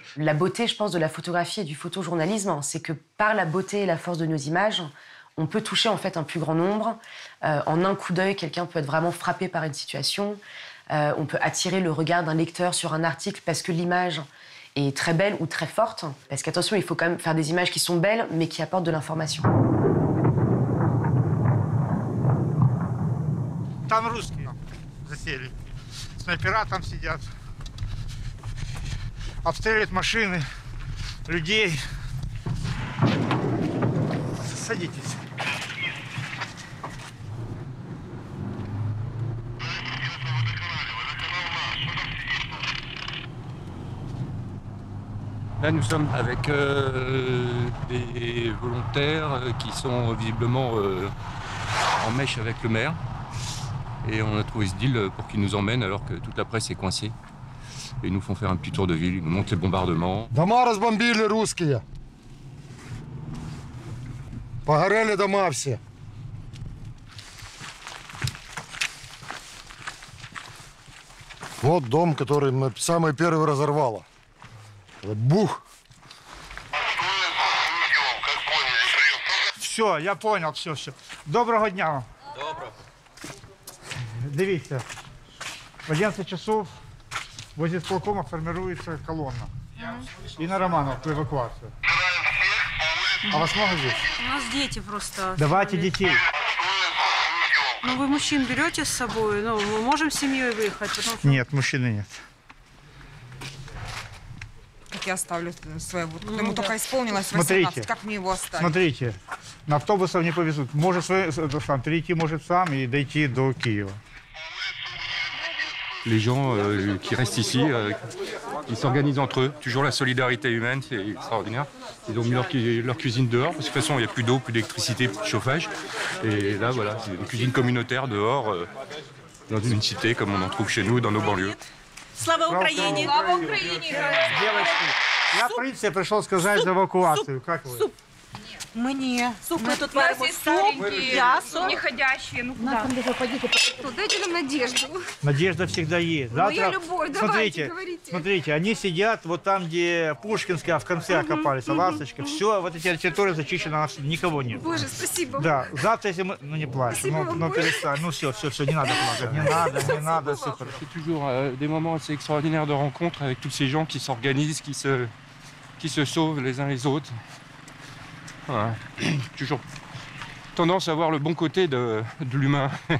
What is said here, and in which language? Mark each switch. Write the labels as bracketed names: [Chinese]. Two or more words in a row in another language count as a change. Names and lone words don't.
[French] La beauté, je pense, de la photographie et du photojournalisme, c'est que par la beauté et la force de nos images, on peut toucher en fait un plus grand nombre. En un coup d'œil, quelqu'un peut être vraiment frappé par une situation. On peut attirer le regard d'un lecteur sur un article parce que l'image est très belle ou très forte. Parce qu'attention, il faut quand même faire des images qui sont belles, mais qui apportent de l'information. [Russian] Там русские засели. Снайпера там сидят. Обстреливают машины, людей. Садитесь. [French] Là, nous sommes avec des volontaires qui sont visiblement en mèche avec le maire. Et on a trouvé ce deal pour qu'ils nous emmènent alors que toute la presse est coincée. Et ils nous font faire un petit tour de ville, ils nous montrent les bombardements. [Russian] Дома разбомбили русские. Погорели дома все. Вот дом, который мы самый первый разорвало. Бух. Все, я понял, все. Доброго дня вам. Доброго. [Ukrainian] Дивіться, [Russian] в 11 часов возле сполкома формируется колонна. И на Романовку эвакуацию. А вас много здесь? У нас дети просто. Давайте детей. Ну, вы мужчин берете с собой? Ну, мы можем с семьей выехать? Потому что... Нет, мужчины нет. Как я оставлю своего? Ему только исполнилось 18. Смотрите, Как мне его оставить? Смотрите, на автобусах не повезут. Может сам перейти, может сам и дойти до Киева. [French] Les gens qui restent ici, ils s'organisent entre eux. Toujours la solidarité humaine, c'est extraordinaire. Ils ont mis leur cuisine dehors, parce que de toute façon, il n'y a plus d'eau, plus d'électricité, plus de chauffage. Et là, voilà, c'est une cuisine communautaire dehors, dans une cité, comme on en trouve chez nous, dans nos banlieues. [Russian] Слава Украине! Слава Украине! Девочки, я в принципе пришел сказать за эвакуацию. Как вы? Мне. Суп, мы тут У нас варим есть суп, старенькие, мясо. неходящие. Ну куда? Дайте нам надежду. Надежда всегда есть. Ну, я любовь, давайте, говорите. Смотрите, они сидят вот там, где Пушкинская, в конце окопались, Ласточка. Все, вот эта территория зачищена, никого нет. Боже, спасибо. Да, завтра, если мы... Ну, не плачь, ну перестань. Ну, все, не надо плакать. Не надо, все хорошо. [French] C'est toujours des moments assez extraordinaires de rencontre avec tous ces gens qui s'organisent, qui se sauvent les uns les autres. Voilà. Toujours tendance à voir le bon côté de l'humain.